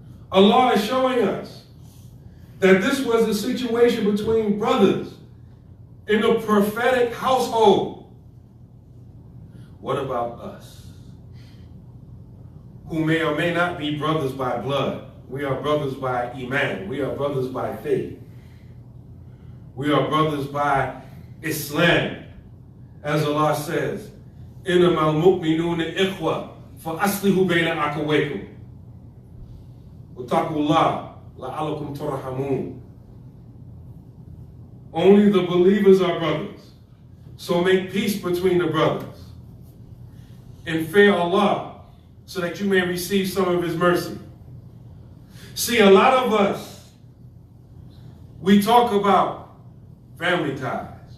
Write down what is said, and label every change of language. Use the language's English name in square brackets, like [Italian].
[English] Allah is showing us that this was a situation between brothers in a prophetic household. What about us, who may or may not be brothers by blood? We are brothers by Imam. We are brothers by faith. We are brothers by Islam. As Allah says, [Arabic] إِنَّمَا الْمُؤْمِنُونَ إِخْوَةٌ فَأَصْلِحُوا بَيْنَ أَخَوَيْكُمْ وَاتَّقُوا اللَّهَ لَعَلَّكُمْ تُرْحَمُونَ. [English] Only the believers are brothers. So make peace between the brothers. And fear Allah so that you may receive some of His mercy. See, a lot of us, we talk about family ties.